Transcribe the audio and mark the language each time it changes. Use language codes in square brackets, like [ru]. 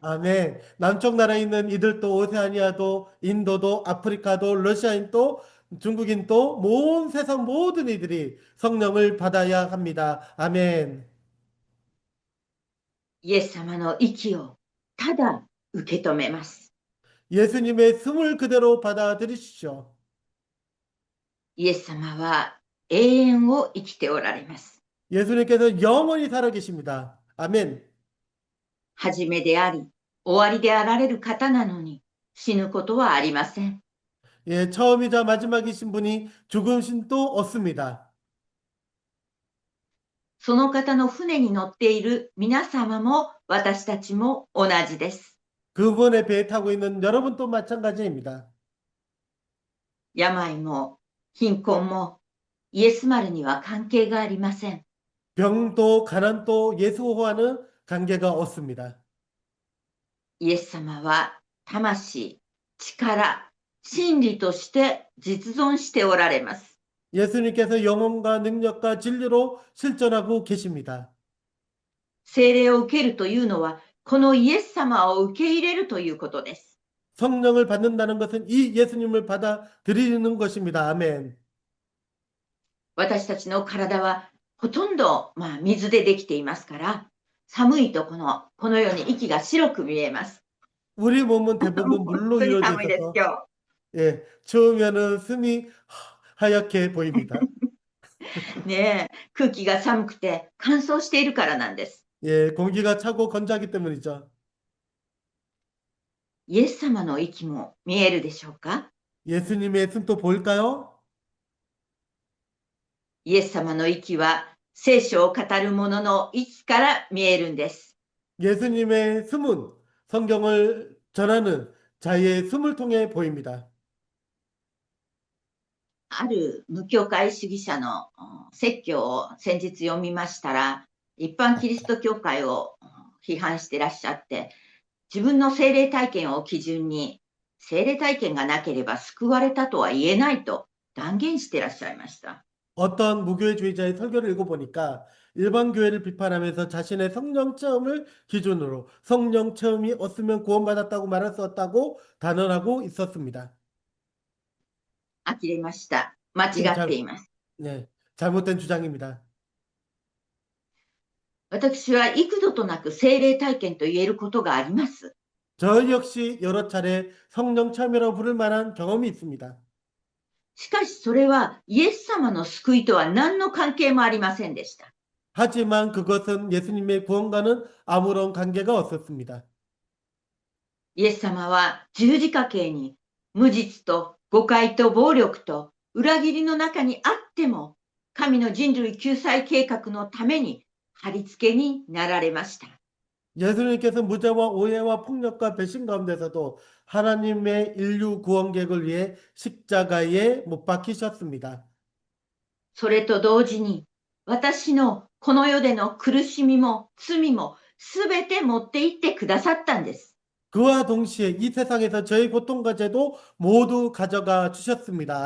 [ko] 아멘. 남쪽 나라에 있는 이들도 오세아니아도 인도도 아프리카도 러시아인도 중국인도 온 세상 모든 이들이 성령을 받아야 합니다. 아멘. [ja] イエス様の息をただ受け止めます。 [ko] 예수님의 숨을 그대로 받아들이십시오. [ja] イエス様は永遠を生きておられます。 [ko] 예수님께서 영원히 살아계십니다. 아멘. [ja] 初めであり、終わりであられる方なのに、死ぬことはありません。 [ko] 예, 처음이자 마지막이신 분이 죽으심도 없습니다. [ja] その方の船に乗っている皆様も私たちも同じです。 [ko] 그분의 배에 타고 있는 여러분도 마찬가지입니다. [ja] 病も貧困もイエス丸には関係がありません。 [ko] 병도 가난도 예수와는 관계가 없습니다. [ja] イエス様は魂、力、真理として実存しておられます。 [ko] 예수님께서 영혼과 능력과 진리로 실존하고 계십니다. [ja] 聖霊を受けるというのはこのイエス様を受け入れるということです。 [ko] 성령을 받는다는 것은 이 예수님을 받아들이는 것입니다. 아멘. [ja] 私たちの体はほとんど、水でできていますから、寒いとこのように息が白く見えます。 [ko] 우리 몸은 [ja] 本 [ko] 대부분 물로 [ja] 当に [ko] 이루어져 [ja] 寒いです、 [ko] 있어서 [ja] 今 [ko] 예, 추우면은 숨이 하얗게 보입니다. [ja] 日。ねえ、空気が寒くて乾燥しているからなんです。 [ko] 예, 공기가 차고 건조하기 때문이죠. [ja] イエス様の息も見えるでしょうか？ [ko] 예수님의 숨도 보일까요? [ja] イエス様の息は聖書を語る者の息から見えるんです。 [ko] 예수님의 숨은 성경을 전하는 자의 숨을 통해 보입니다. [ja] ある無教会主義者の説教を先日読みましたら、一般キリスト教会を批判してらっしゃって、自分の聖霊体験を基準に、聖霊体験がなければ救われたとは言えないと断言してらっしゃいました。 [ko] 어떤 무교회주의자의 설교를 읽어보니까 일반 교회를 비판하면서 자신의 성령 체험을 기준으로 성령 체험이 없으면 구원받았다고 말할 수 없다고 단언하고 있었습니다. [ja] 呆れました。間違 [ko] 예, [ja] っています。 [ko] 네, 잘못된 주장입니다. [ja] 私は幾度となく聖霊体験と言えることがあります。 [ko] 저 역시 여러 차례 성령 체험이라고 부를 만한 경험이 있습니다. [ja] しかしそれはイエス様の救いとは何の関係もありませんでした。 [ko] 하지만 그것은 예수님의 구원과는 아무런 관계가 없었습니다. [ja] イエス様は十字架刑に無実と誤解と暴力と裏切りの中にあっても、神の人類救済計画のために貼り付けになられました。 [ko] 예수님께서 무죄와 오해와 폭력과 배신 가운데서도 하나님의 인류 구원 계획을 위해 십자가에 못 박히셨습니다. [ja] それと同時に、私のこの世での苦しみも罪もすべて持って行ってくださったんです。 [ko] 그와 동시에 이 세상에서 저희 고통과 죄도 모두 가져가 주셨습니다.